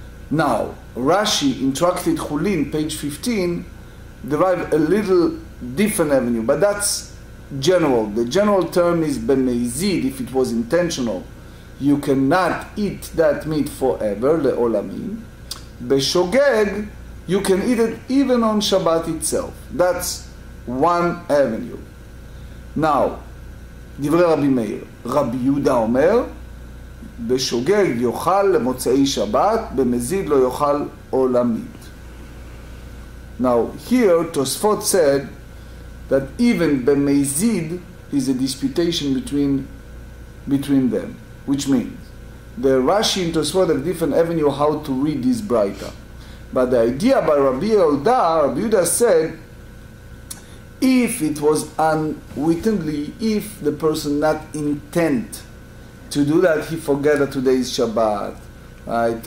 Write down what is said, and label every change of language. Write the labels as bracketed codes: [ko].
[en] Now, Rashi in Tractate Chulin, page 15, derive a little different avenue, but that's general. The general term is b'mezid, if it was intentional. You cannot eat that meat forever, le'olamim. B'shogeg, you can eat it even on Shabbat itself. That's one avenue. [he] Now, דברי רבי מאיר, רבי יהודה אומר, בשוגג יאכל למוצאי שבת, במזיד לא יאכל עולמית. [en] Now, here Tosfot said that even במזיד is a disputation between them, which means the Rashi and Tosfot have different avenue how to read this braita. But the idea by Rabbi Yehuda said, if it was unwittingly, if the person not intent to do that, he forget that today is Shabbat, right?